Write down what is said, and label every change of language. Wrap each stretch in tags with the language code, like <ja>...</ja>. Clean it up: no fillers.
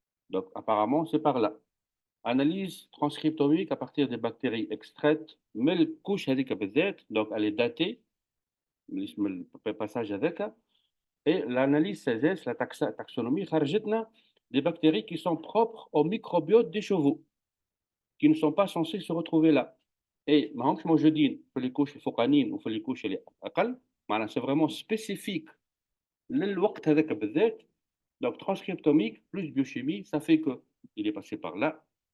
<fr>Donc, apparemment, c'est par là. Analyse transcriptomique à partir des bactéries extraites, mais le couche</fr> <ar>هذيك بالذات,</ar> <fr>donc elle est datée, le passage avec. Et l'analyse CSS, la taxonomie,</fr> <ar>خرجتنا</ar> <fr>des bactéries qui sont propres au microbiote des chevaux, qui ne sont pas censées se retrouver là.</fr> <ar>Et ماهمش موجودين في</ar> <fr>les couches</fr> <ar>الفوقانيين وفي les couches اللي أقل. معناها</ar> <fr>c'est vraiment spécifique</fr> <ar>للوقت هذاك بالذات.</ar> <fr>Donc transcriptomique plus biochimie, ça fait que il est passé par là.</fr>